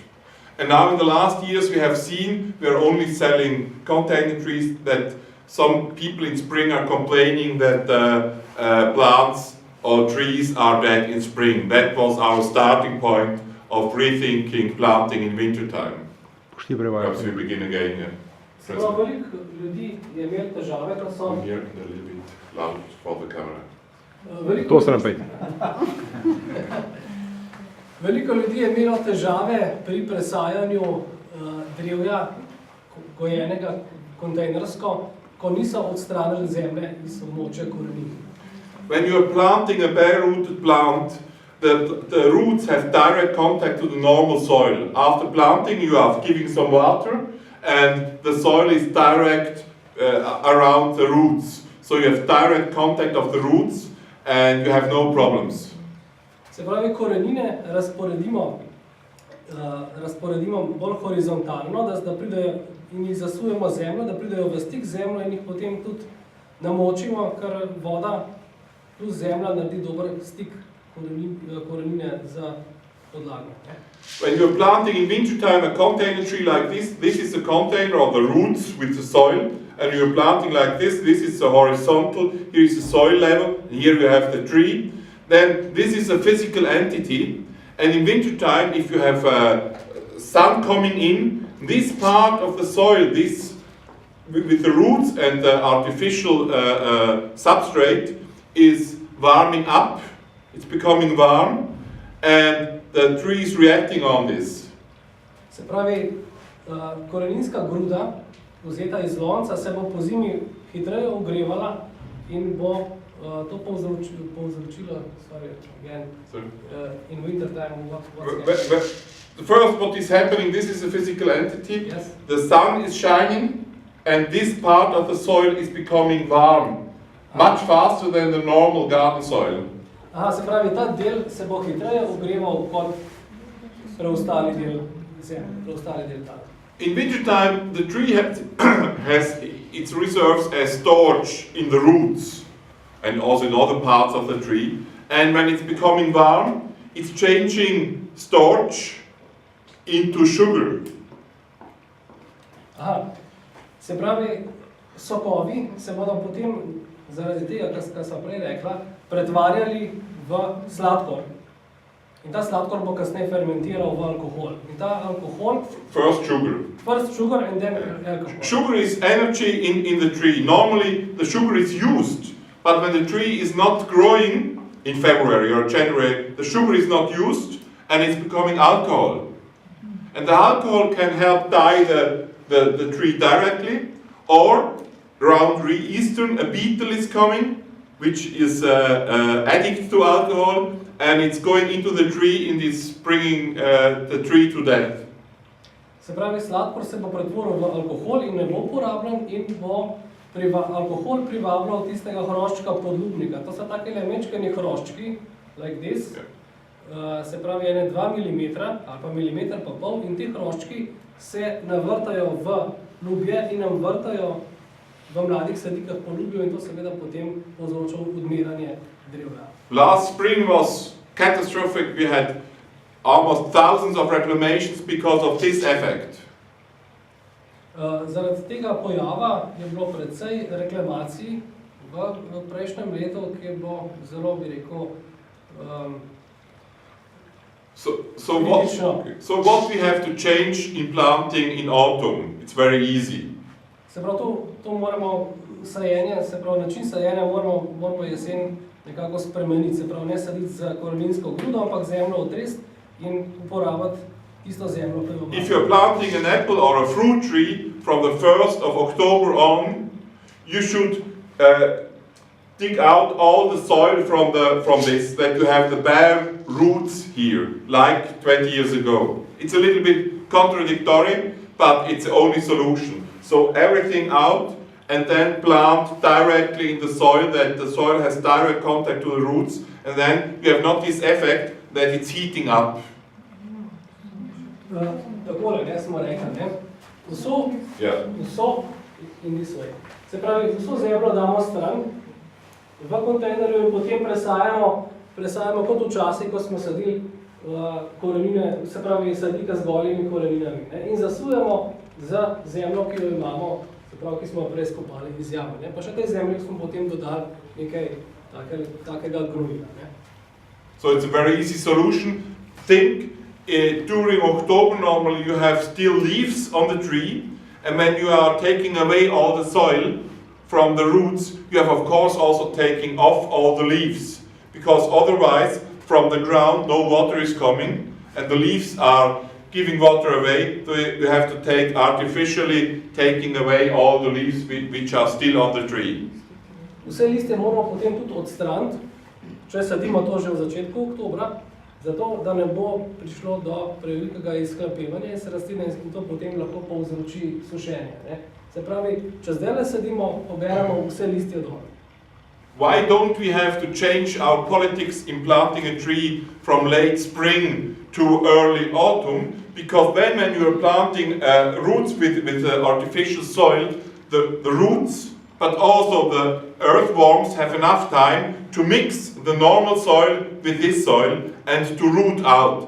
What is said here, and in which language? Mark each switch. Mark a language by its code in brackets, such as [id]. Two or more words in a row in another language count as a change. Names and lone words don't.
[en] And now in the last years we have seen we are only selling container trees that some people in spring are complaining that plants or trees are dead in spring. That was our starting point of rethinking planting in wintertime. Perhaps we begin again. Yeah. [sl] Veliko ljudi je imelo težave, ko so... [en] I'm here a little bit loud for the camera. [sl] Veliko ljudi je imelo težave pri presajanju drevja, gojenega kontejnersko, ko niso odstranili zemlje iz območja korenin. [en] When you are planting a bare-rooted plant, the roots have direct contact to the normal soil. After planting, you are giving some water, and the soil is direct around the roots. So you have direct contact of the roots, and you have no problems. [sl] Se pravi, korenine razporedimo bolj horizontalno, da pridejo in jih zasujemo zemljo, da pridejo v stik z zemljo in jih potem tudi namočimo, ker voda plus zemlja naredi dober stik korenine za podlago. [en] When you're planting in wintertime a container tree like this is the container of the roots with the soil, and you're planting like this is the horizontal, here is the soil level, and here you have the tree. Then this is a physical entity, and in wintertime, if you have sun coming in, this part of the soil, this with the roots and the artificial substrate, is warming up. It's becoming warm, and the tree is reacting on this. [sl] Se pravi, koreninska gruda, vzeta iz lonca, se bo po zimi hitreje ogrevala in bo to povzročilo, [en] in winter time, First, what is happening, this is a physical entity. Yes. The sun is shining, and this part of the soil is becoming warm, much faster than the normal garden soil. [sl] Aha, se pravi, ta del se bo hitreje ogreval kot preostali del zemlje, [en] In wintertime, the tree has its reserves as storage in the roots and also in other parts of the tree. And when it's becoming warm, it's changing starch into sugar. [sl] Aha, se pravi, sokovi se bodo potem, zaradi tega, kar sem prej rekla, pretvarjali v sladkor. In ta sladkor bo kasneje fermentiral v alkohol. In ta alkohol... [en] First sugar. First sugar and then alcohol. Sugar is energy in the tree. Normally the sugar is used, but when the tree is not growing in February or January, the sugar is not used and it's becoming alcohol. And the alcohol can help dye the tree directly, or around Easter a beetle is coming, which is addicted to alcohol, and it's going into the tree and is bringing the tree to death. [sl] Se pravi, sladkor se bo pretvoril v alkohol in ne bo uporabljen in bo alkohol privabljal tistega hroščka podlubnika. To so take lemečkani hroščki, [en] like this, [sl] se pravi 2 mm ali pa milimeter pa pol, in ti hroščki se navrtajo v lubje in nam vrtajo v mladih sadikah po lubju in to seveda potem povzroča odmiranje drevja. [en] Last spring was catastrophic. We had almost thousands of reclamations because of this effect. [sl] Zaradi tega pojava je bilo precej reklamacij v prejšnjem letu, ki je bilo zelo, bi rekel, [en] So what we have to change in planting in autumn? It's very easy. [sl] Se pravi, to moramo sajenje, se pravi, način sajenja moramo jesen nekako spremeniti, se pravi, ne saditi za koreninsko grudo, ampak zemljo otresti in uporabiti isto zemljo. [en] If you're planting an apple or a fruit tree from the 1st of October on, you should dig out all the soil from this, that you have the bare roots here, like 20 years ago. It's a little bit contradictory, but it's the only solution. So everything out, and then plant directly in the soil, that the soil has direct contact to the roots, and then you have not this effect that it's heating up. [sl] Takole, ne, smo rekli, ne? [en] Vso in this way. [sl] Se pravi, vso zemljo damo stran v kontejnerju in potem presajamo kot včasih, ko smo sadili korenine, se pravi sadika z golimi koreninami, ne? In zasujemo z zemljo, ki jo imamo, se pravi, ki smo jo prej skopali iz jame, ne? Pa še tej zemlji smo potem dodali nekaj takega gnojila, ne? [en] So it's a very easy solution. Think during October normally you have still leaves on the tree, and when you are taking away all the soil from the roots, you have of course also taking off all the leaves, because otherwise from the ground no water is coming and the leaves are giving water away, so you have to take artificially taking away all the leaves which are still on the tree. [sl] Vse liste moramo potem tudi odstraniti, če sadimo to že v začetku oktobra, zato da ne bo prišlo do prevelikega izhlapevanja iz rastline in to potem lahko povzroči sušenje, ne? Se pravi, če zdajle sadimo, poberemo vse listje dol. [en] Why don't we have to change our politics in planting a tree from late spring to early autumn? Because then when you are planting roots with artificial soil, the roots, but also the earthworms have enough time to mix the normal soil with this soil and to root out.